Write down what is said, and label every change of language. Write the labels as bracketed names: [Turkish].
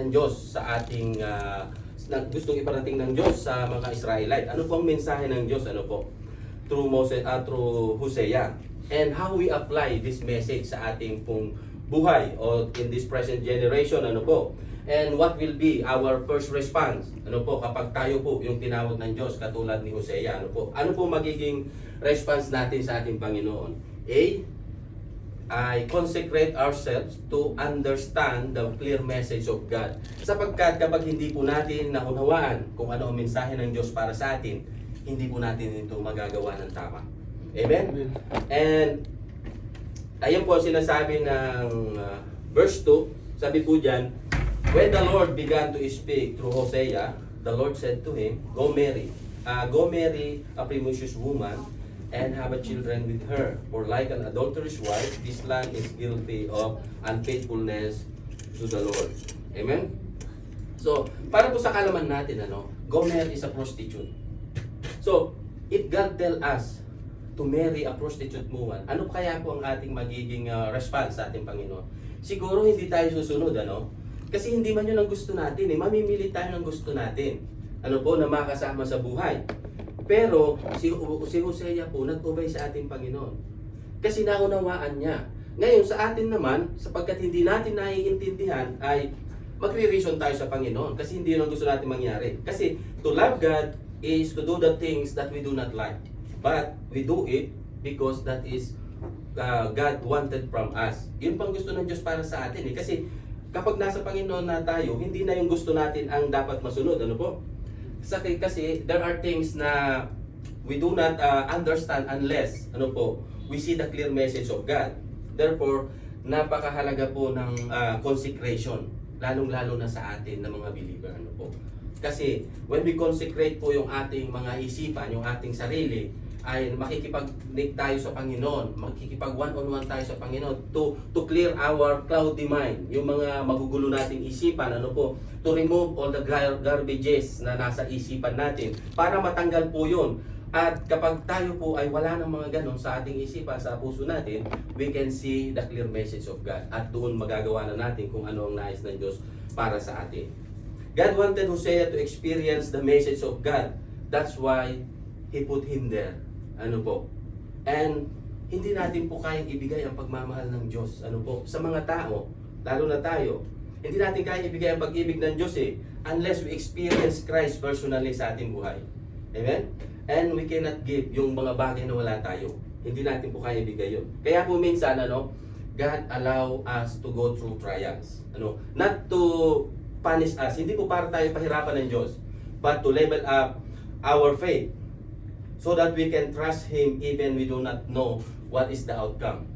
[Filipino] ng Diyos sa ating gustong iparating ng Diyos sa mga Israelite. Ano po ang mensahe ng Diyos? Ano po? [English] Through Moses, through Hosea. And how we apply this message [Filipino] sa ating pong buhay o [English] in this present generation, [Filipino] ano po? [English] And what will be our first response? [Filipino] Ano po kapag tayo po yung tinawag ng Diyos katulad ni Hosea, ano po? Ano po magiging response natin sa ating Panginoon? [English] A, I consecrate ourselves to understand the clear message of God. [Filipino] Sapagkat kapag hindi po natin naunawaan kung ano ang mensahe ng Diyos para sa atin, hindi po natin ito magagawa ng tama. Amen? And ayan po ang sinasabi ng verse 2. Sabi po dyan, [English] when the Lord began to speak through Hosea, the Lord said to him, Go marry a promiscuous woman, and have a children with her. For like an adulterous wife, this land is guilty of unfaithfulness to the Lord. [Filipino] Amen? So, para po sa kalaman natin, Gomer [English] is a prostitute. So, if God tell us to marry a prostitute woman, [Filipino] ano kaya po ang ating magiging response sa ating Panginoon? Siguro hindi tayo susunod, Kasi hindi man yun ang gusto natin, Mamimili tayo ng gusto natin. Na makasama sa buhay. Pero si Hosea po nag-obey sa ating Panginoon. Kasi naunawaan niya. Ngayon sa atin naman, sapagkat hindi natin naiintindihan, ay magre-reason tayo sa Panginoon. Kasi hindi yun ang gusto natin mangyari. [English] Kasi to love God is to do the things that we do not like. But we do it because that is God wanted from us. [Filipino] Yun pang gusto ng Diyos para sa atin. Kasi kapag nasa Panginoon na tayo, hindi na yung gusto natin ang dapat masunod. Ano po? [English] Kasi there are things na we do not understand unless we see the clear message of God. [Filipino] Therefore, napakahalaga po ng consecration, lalong-lalo na sa atin na mga believer. Kasi [English] when we consecrate [Filipino] po yung ating mga isipan, yung ating sarili, ay makikipag-link tayo sa Panginoon, makikipag one-on-one tayo sa Panginoon [English] to clear our cloudy mind, [Filipino] yung mga magugulo nating isipan, [English] to remove all the garbages [Filipino] na nasa isipan natin para matanggal po yun. At kapag tayo po ay wala ng mga ganon sa ating isipan, sa puso natin, [English] we can see the clear message of God. [Filipino] At doon magagawa na natin kung ano ang nais ng Diyos para sa atin. [English] God wanted Hosea to experience the message of God. That's why He put him there. [Filipino] And hindi natin po kayang ibigay ang pagmamahal ng Diyos. Sa mga tao, lalo na tayo, hindi natin kayang ibigay ang pag-ibig ng Diyos [English] unless we experience Christ personally [Filipino] sa ating buhay. Amen? [English] And we cannot give [Filipino] yung mga bagay na wala tayo. Hindi natin po kaya ibigay yun. Kaya po minsan, [English] God allow us to go through trials. Not to punish us. [Filipino] Hindi po para tayo pahirapan ng Diyos, [English] but to level up our faith. So that we can trust Him even we do not know what is the outcome.